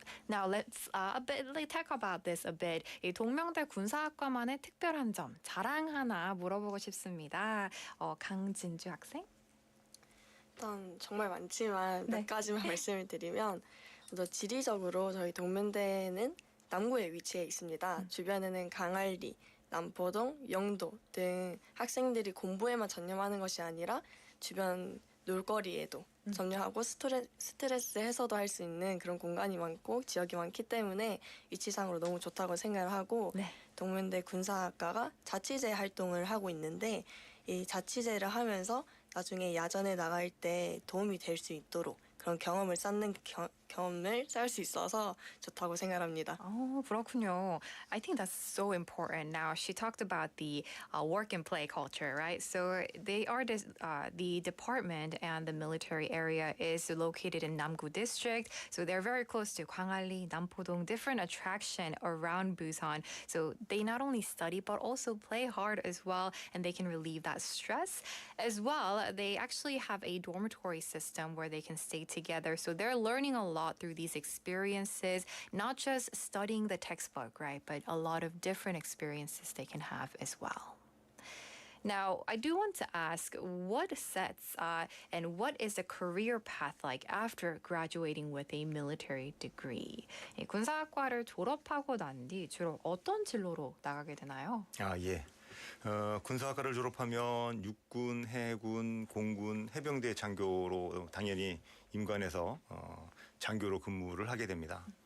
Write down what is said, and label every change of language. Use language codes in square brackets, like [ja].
[en] Now let's talk about this a bit. [ko] 이 동명대 군사학과만의 특별한 점, 자랑 하나 물어보고 싶습니다. 강진주 학생? 일단 정말 많지만 몇 가지만 말씀을 드리면 먼저 지리적으로 저희 동명대는 남구에 위치해 있습니다. 주변에는 강안리, 남포동, 영도 등 학생들이 공부에만 전념하는 것이 아니라 주변 놀거리에도 전념하고 스트레스 해소도 할 수 있는 그런 공간이 많고 지역이 많기 때문에 위치상으로 너무 좋다고 생각을 하고 동명대 군사학과가 자치제 활동을 하고 있는데 이 자치제를 하면서 나중에 야전에 나갈 때 도움이 될 수 있도록 그런 경험을 쌓는 경험을 쌓을 수 있어서 좋다고 생각합니다. 그렇군요. [en] I think that's so important. Now, she talked about the work and play culture, right? So they are the department and the military area is located in Namgu district. So they're very close to Gwangalli, Nampodong, different attraction around Busan. So they not only study but also play hard as well, and they can relieve that stress. As well, they actually have a dormitory system where they can stay together. So they're learning a lot through these experiences, not just studying the textbook, right? But a lot of different experiences they can have as well. Now, I do want to ask, what sets and what is the career path like after graduating with a military degree? [ko] 이 군사학과를 졸업하고 난 뒤 주로 어떤 진로로 나가게 되나요? 예. 군사학과를 졸업하면 육군, 해군, 공군, 해병대 장교로 당연히 임관해서 장교로 근무를 하게 됩니다.